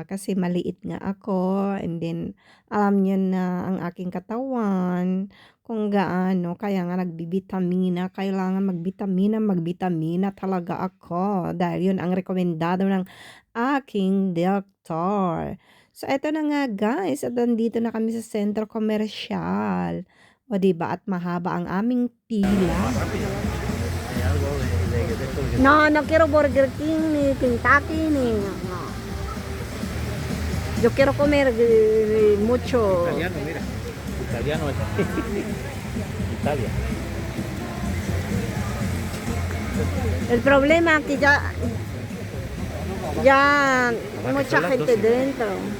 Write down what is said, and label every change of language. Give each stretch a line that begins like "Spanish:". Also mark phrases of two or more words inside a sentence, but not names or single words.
Filipino: Kasi maliit nga ako
English: and then
Filipino: alam niyo na ang aking katawan kung gaano kaya nga nagbibitamina, kailangan magbitamina talaga ako dahil yun ang rekomendado ng aking doktor. So eto na nga guys, at nandito na kami sa sentro komersyal. O 'di ba at mahaba ang aming pila.
Spanish: Hay algo de esto de que... No, no quiero Burger King ni Kentucky ni no. Yo quiero comer mucho. Italiano, mira. Italiano es. Italia. El problema que ya mucha gente dentro.